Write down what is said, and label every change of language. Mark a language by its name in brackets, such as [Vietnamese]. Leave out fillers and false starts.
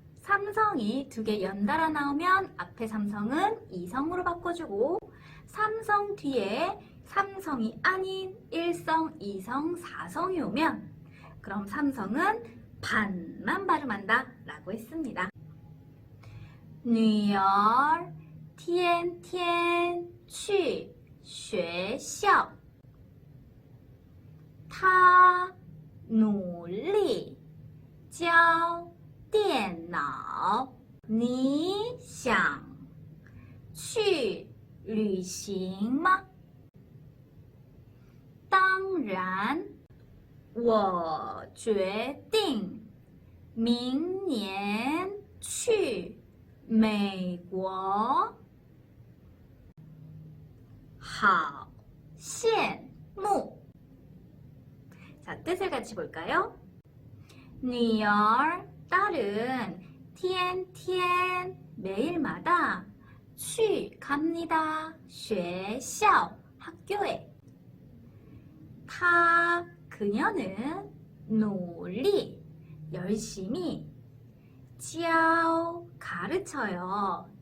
[Korean] 삼성이 두 개 연달아 나오면 앞에 삼성은 이성으로 바꿔주고 삼성 뒤에 삼성이 아닌 1성, 2성, 4성이 오면 그럼 삼성은 반만 발음한다 라고 했습니다. [Chinese] 女儿天天去学校她努力教电脑你想去旅行吗？当然我决定明年去美国好羡慕. [Korean] 자, 뜻을 같이 볼까요? [Chinese] 女儿, [Korean] 딸은 [Chinese] 天天, [Korean] 매일마다 去, 갑니다. [Chinese] 学校, [Korean] 학교에. 她, 그녀는 [Chinese] 努力, [Korean] 열심히 教, 가르쳐요.